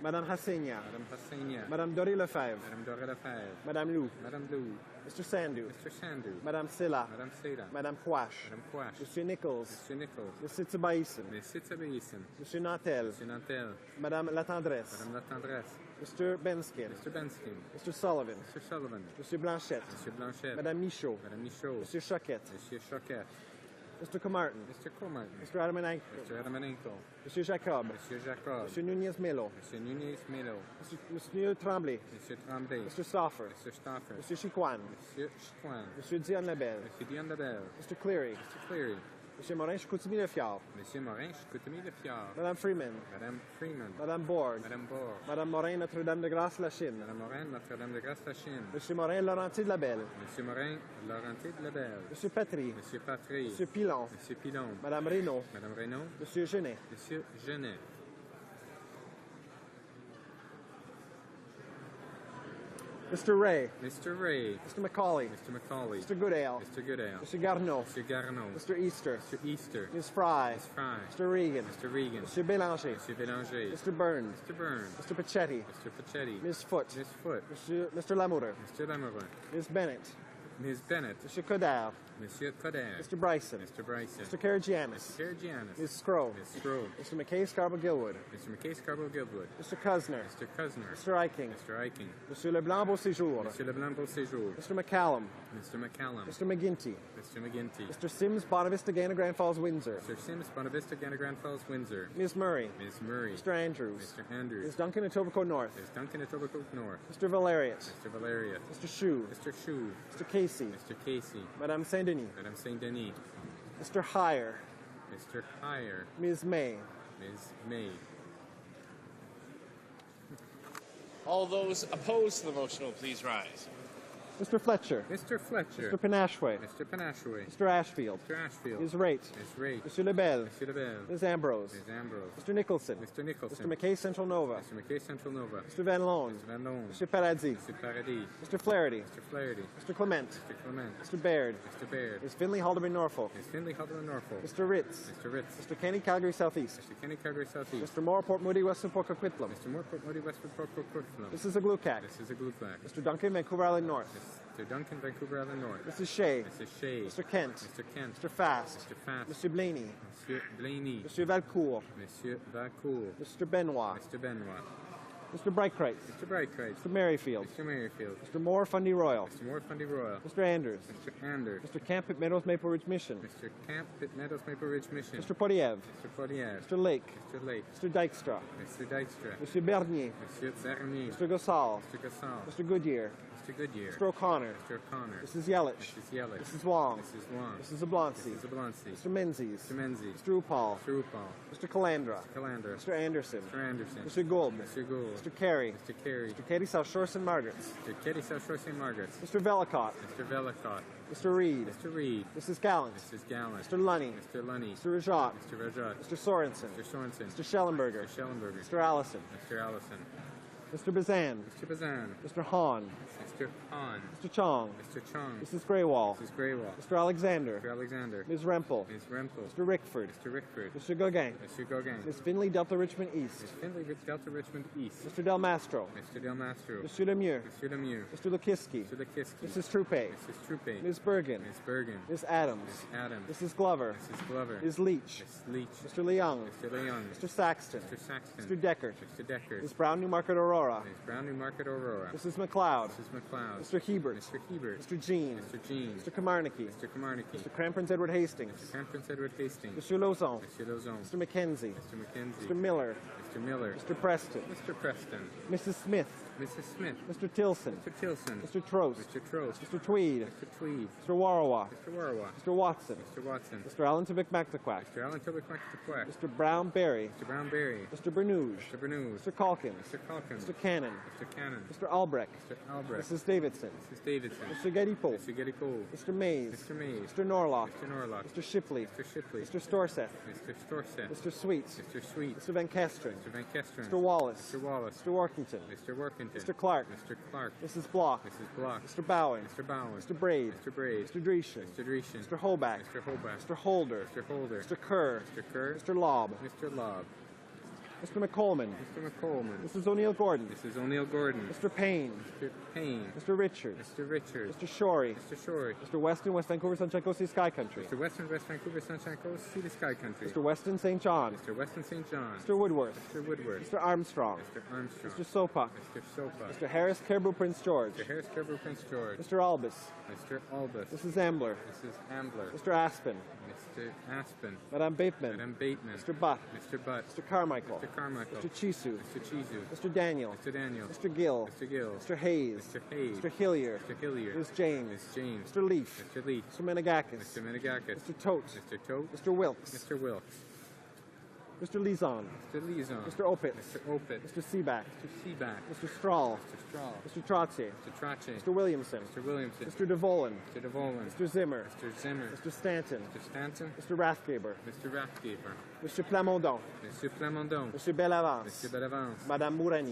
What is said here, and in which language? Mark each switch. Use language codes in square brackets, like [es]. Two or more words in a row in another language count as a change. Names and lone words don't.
[fr] Madame Hassigna. Madame Hassigna. Madame Doré-Lefebvre. Madame Doré-Lefebvre. Madame Lou. Madame Lou. [en] Mr. Sandu. Mr. Sandu. [fr] Madame Silla. Madame Seda. Madame Quash. Madame Quash. Monsieur Nichols. Monsieur Nichols. Monsieur Tibaïsen. Monsieur Tibaïsen. Monsieur Nantel. Monsieur Nantel. Madame La Tendresse. Madame La Tendresse. [en] Mr. Benskin. Mr. Benskin. Mr. Sullivan. Mr. Sullivan. [fr] Monsieur Blanchette. Monsieur Blanchette. Madame Michaud. Madame Michaud. Monsieur Choquette. Monsieur Choquette. [en] Mr. Comartin. Mr. Comartin. Mr. Adamanenko. Mr. Adamanenko. [fr] Monsieur Jacob. Monsieur Jacob. Monsieur Nunez-Melo. Monsieur Nunez-Melo. Monsieur Tremblay. Monsieur Tremblay. [en] Mr. Stoffer. Mr. Stoffer. [fr] Monsieur Chiquan. Monsieur Chiquan. Monsieur Dion Labelle. Monsieur Dion Labelle. [en] Mr. Cleary. Mr. Cleary. [fr] Monsieur Morin Chicoutimi-Le-Fjord. Monsieur Morin Chicoutimi-Le-Fjord. Madame Freeman. Madame Freeman. Madame Borg. Madame Borg. Madame Morin Notre-Dame-de-Grâce-La Chine. Madame Morin Notre-Dame-de-Grâce-La Chine. Monsieur Morin Laurentier-de-Labelle. Monsieur Morin Laurentier-de-Labelle. Monsieur Patry. Monsieur Patry. Monsieur Pilon. Monsieur Pilon. Madame Reynaud. Madame Reynaud. Monsieur Genet. Monsieur Genet. [en] Mr. Ray. Mr. Ray. Mr. Macaulay. Mr. Macaulay. Mr. Goodale. Mr. Goodale. Mr. Garneau. Mr. Garneau. Mr. Easter. Mr. Easter. Ms. Fry. Ms. Fry. Mr. Regan. Mr. Regan. Mr. Bélanger. Mr. Bélanger. Mr. Burns. Mr. Burns. Mr. Pachetti. Mr. Pachetti. Ms. Foote. Ms. Foote. Mr. Lamoureux. Mr. Lamoureux. Ms. Bennett. Ms. Bennett. Mr. Codard. [fr] Monsieur Coder. [en] Mr. Bryson. Mr. Bryson. Mr. Karagianis. Mr. Karagianis. Ms. Scrow. Ms. Scrow. Mr. McKay Scarborough-Gilwood. Mr. McKay Scarborough-Gilwood. Mr. Cusner. Mr. Cusner. Mr. Eiking. Mr. Eiking. Mr. Leblanc Beauséjour. [fr] Monsieur Leblanc Beauséjour. [en] Mr. McCallum. Mr. McCallum. Mr. McGinty. Mr. McGinty. Mr. Sims, Bonavista, Gana, Grand Falls, Windsor. Mr. Sims, Bonavista, Gana, Grand Falls, Windsor. Ms. Murray. Ms. Murray. Mr. Andrews. Mr. Andrews. Ms. Duncan, Etobicoke North. Ms. Duncan, Etobicoke North. Mr. Valeriot. Mr. Valeriot. Mr. Chou. Mr. Chou. Mr. Casey. Mr. Casey. [fr] Madame Saint-Denis. Madame Saint-Denis. [en] Mr. Heyer. Mr. Heyer. Ms. May. Ms. May. All those opposed to the motion will please rise. Mr. Fletcher. Mr. Fletcher. Mr. Panashway. Mr. Panashway. Mr. Ashfield. Mr. Ashfield. Ms. Raitt. Ms. Raitt. Mr. Lebel. Mr. Lebel. Ms. Ambrose. Ms. Ambrose. Mr. Nicholson. Mr. Nicholson. Mr. McKay Central Nova. Mr. McKay Central Nova. Mr. Van Loan. Mr. Van Loan. Mr. Paradis. Mr. Paradis. Mr. Flaherty. Mr. Flaherty. Mr. Clement. Mr. Clement. Mr. Baird. Mr. Baird. Ms. Finley Halderman Norfolk. Ms. Finley Halderman Norfolk. Mr. Ritz. Mr. Ritz. Mr. Kenny Calgary Southeast. Mr. Kenny Calgary Southeast. Mr. Moore Port Moody Western Port Coquitlam. Mr. Moore Port Moody Westford Port Coquitlam. This is a Glucac. This is a Glucac. Mr. Duncan Vancouver Island North. Mr. Duncan Vancouver Island North. Mrs. Shea. Mrs. Shea. Mr. Kent. Mr. Kent. Mr. Fast. Mr. Fast. Mr. Blaney. [fr] Monsieur Blaney. [en] Mr. Valcourt. [fr] Monsieur Valcourt. [en] Mr. Benoit. Mr. Benoit. Mr. Brightcrate. Mr. Brightcrate. Mr. Merrifield. Mr. Merrifield. Mr. Moore Fundy Royal. Mr. Moore Fundy Royal. Mr. Anders. Mr. Anders. Mr. Camp at Meadows Maple Ridge Mission. Mr. Camp at Meadows Maple Ridge Mission. Mr. Podiev. Mr. Podiev. Mr. Lake. Mr. Lake. Mr. Dykstra. Mr. Dykstra. Mr. Bernier. [fr] Monsieur Bernier. [en] Mr. Gossal. Mr. Gassal. Mr. Goodyear. Mr. Goodyear. Mr. O'Connor. Mr. O'Connor. Mrs. Yelich. Mrs. Yelich. Mrs. Wong. Mrs. Wong. Mrs. Zablonski. Mrs. Zablonski. Mr. Menzies. Mr. Menzies. Mr. Upal. Mr. Upal. Mr. Calandra. Mr. Calandra. Mr. Anderson. Mr. Anderson. Mr. Gould. Mr. Gould. Mr. Carey. Mr. Carey. Mr. Katie South Shore St. Margaret's. Mr. Kitty South Shore St. Margaret's. Mr. Vellicott. Mr. Vellicott. Mr. Reed. Mr. Reed. Mrs. Gallant. Mrs. Gallant. Mr. Lunny. Mr. Lunny. Mr. Rajat. Mr. Rajat. Mr. Sorensen. Mr. Sorensen. Mr. Schellenberger. Mr. Schellenberger. Mr. Allison. Mr. Allison. Mr. Bazan. Mr. Bazan. Mr. Hahn. Mr. Hahn. Mr. Chong. Mr. Chong. Mrs. Graywall. Mrs. Graywall. Mr. Alexander. Mr. Alexander. Ms. Rempel. Ms. Rempel. Mr. Rickford. Mr. Rickford. Mr. Gauguin. Mr. Gauguin. Ms. Finley, Delta Richmond East. Ms. Finley, Delta Richmond East. Mr. Del Mastro. Mr. Del Mastro. Mr. Lemieux. Mr. Lemieux. Mr. Lukiski. Mr. Lukiski. Mrs. Troupe. Mrs. Troupe. Ms. Bergen. Ms. Bergen. Ms. Adams. Ms. Adams. Mrs. Glover. Mrs. Glover. Ms. Leach. Ms. Leach. Mr. Leung. Mr. Leung. Mr. Saxton. Mr. Saxton. Mr. Deckert. Mr. Deckert. Ms. Brown, Newmarket, Aurora. Ms. Brown, Newmarket, Aurora. Mrs. McLeod. Mrs. McLeod. Mr. Hebert. Mr. Hebert. Mr. Jean. Mr. Jean. Mr. Kamarnicki. Mr. Kamarnicki. Mr. Crampons Edward Hastings. Mr. Crampons Edward Hastings. Mr. Lozon. Mr. Lozon. Mr. McKenzie. Mr. McKenzie. Mr. Miller. Mr. Miller. Mr. Preston. Mr. Preston. Mrs. Smith. Mrs. Smith. Mr. Tilson. Mr. Tilson. Mr. Trost. Mr. Trost. Mr. Tweed. Mr. Tweed. Mr. Warawa. Mr. Warawa. Mr. Watson. Mr. Watson. Mr. Allen Tibic Mactaquack. Mr. Allen Tillich McTaquack. Mr. Brown Berry. Mr. Brown Berry. Mr. Bernouge. Mr. Bernouge. Mr. Calkins. Mr. Calkins. Mr. Cannon. Mr. Cannon. Mr. Albrecht. Mr. Albrecht. Mrs. Davidson. Mrs. Davidson. Mr. Gedipo. Mr. Gedipo. Mr. Mays. Mr. Mays. Mr. Norlock. Mr. Norlock. Mr. Shipley. Mr. Shipley. Mr. Storseth. Mr. Storseth. Mr. Sweets. Mr. Sweet. Mr. Van Kesteren. Mr. Van Kesteren. Mr. Wallace. Mr. Wallace. Mr. Workington. Mr. Workington. Mr. Clark. Mr. Clark. Mrs. Block. Mrs. Block. Mr. Bowen. Mr. Bowen. Mr. Braid. Mr. Braid. Mr. Dreeshen. Mr. Dreeshen. Mr. Hoback. Mr. Hoback. Mr. Holder. Mr. Holder. Mr. Kerr. Mr. Kerr. Mr. Lobb. Mr. Lobb. Mr. McColeman. Mr. McColeman. Mrs. O'Neill Gordon. Mrs. O'Neill Gordon. Mr. Payne. Mr. Payne. Mr. Richards. Mr. Richards. Mr. Shorey. Mr. Shorey. Mr. Weston, West Vancouver, Sunshine Coast, Sea Sky Country. Mr. Weston, West Vancouver, Sunshine Coast, Sea to Sky Country. Mr. Weston, St. John. Mr. Weston, St. John. Mr. Woodworth. Mr. Woodworth. Mr. Armstrong. Mr. Armstrong. Mr. Sopak. Mr. Sopa. Mr. Harris, Caribou, Prince George. Mr. Harris, Kerber, Prince George. Mr. Albus. Mr. Albus. Mrs. Ambler. Mrs. Ambler. Mr. Aspen. Mr. Aspen. [fr] Madame Bateman. Madame Bateman. [en] Mr. Butt. Mr. Butt. Mr. Carmichael. Mr. Carmichael. Mr. Chisu. Mr. Chizu. Mr. Daniel. Mr. Daniel. Mr. Gill. Mr. Gill. Mr. Hayes. Mr. Hayes. Mr. Hillier. Mr. Hillier. Ms. James. Ms. James. Mr. Leaf. Mr. Leaf. Mr. Menegakis. Mr. Menegakis. Mr. Tote. Mr. Tote. Mr. Wilkes. Mr. Wilkes. Mr. Lizon. Mr. Lizon. Mr. Opitz. Mr. Opitz. Mr. Seaback. Mr. Seaback. Mr. Strahl. Mr. Strahl. Mr. Trottier. Mr. Trache. Mr. Williamson. Mr. Williamson. Mr. DeVolen. Mr. DeVolen. Mr. Zimmer. Mr. Zimmer. Mr. Stanton. Mr. Stanton. Mr. Rathgaber. Mr. Rathgaber. Mr. Plamondon. Mr. Plamondon. Mr. Bellavance. Mr. Bellavance. [fr] Madame Mourani.